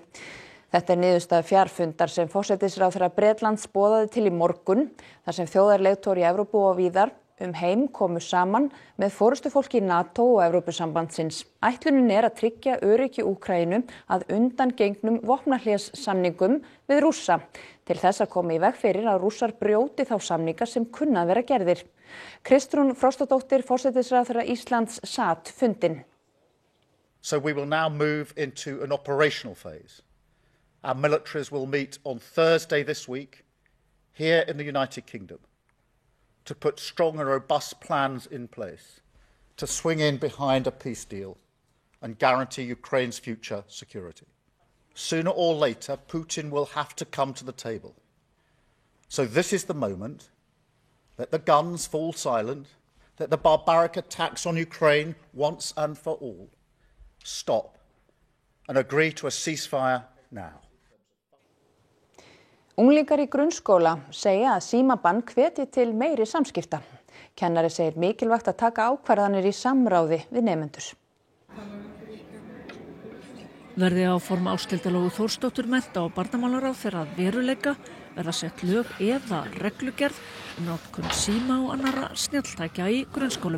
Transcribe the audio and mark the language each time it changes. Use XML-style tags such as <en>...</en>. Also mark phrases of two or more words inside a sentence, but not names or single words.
<is>Þetta niðurstaða fjarfundar sem forsætisráðherra Bretlands boðaði til í morgun, þar sem þjóðarleiðtogar í Evrópu og víðar heim komu saman með forystufólki NATO og Evrópusambandsins. Ætlunin að tryggja öryggi Úkraínu að undangengnum vopnahléssamningum við Rússa, til þess að koma í veg fyrir að Rússar brjóti þá samninga sem kunna að vera gerðir. Kristrún Frostadóttir, forsætisráðherra Íslands, sat fundinn.</is> <en>So we will now move into an operational phase. Our militaries will meet on Thursday this week here in the United Kingdom to put strong and robust plans in place to swing in behind a peace deal and guarantee Ukraine's future security. Sooner or later, Putin will have to come to the table. So this is the moment. Let the guns fall silent. Let the barbaric attacks on Ukraine once and for all stop and agree to a ceasefire now.</en> <is>Unglingar í grunnskóla segja að símabann hvetji til meiri samskipta. Kennari segir mikilvægt að taka ákvarðanir í samráði við nemendur. Verði áform Ásthildar Lóu Þórsdóttur mennta- og barnamálaráðherra að veruleika verða sett lög eða reglugerð notkun síma og annarra snjalltækja í grunnskólum.</is>